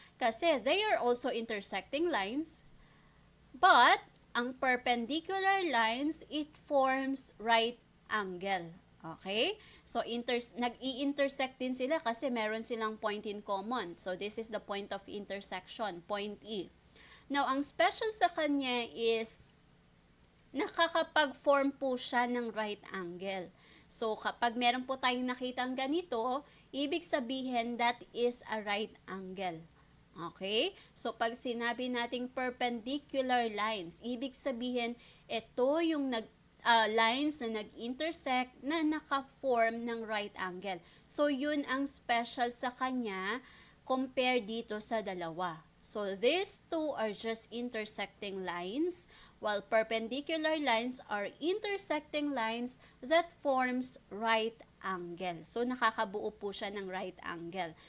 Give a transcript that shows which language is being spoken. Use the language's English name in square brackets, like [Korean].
[English] Kasi they are also intersecting lines, but ang perpendicular lines, it forms right angle. Okay? [Filipino] So, nag-i-intersect din sila kasi meron silang [English] point in common. So, this is the point of intersection, point E. [Filipino] Now, ang special sa kanya is nakakapag-form po siya ng right angle. So, kapag meron po tayong nakitang ganito, ibig sabihin [English] that is a right angle. [Filipino] Okay? So, pag sinabi nating perpendicular lines, ibig sabihin, ito yung lines na nag-intersect na naka-form ng right angle. So, yun ang special sa kanya compare dito sa dalawa. [English] So, these two are just intersecting lines, while perpendicular lines are intersecting lines that forms right angle. [Filipino] So, nakakabuo po siya ng right angle.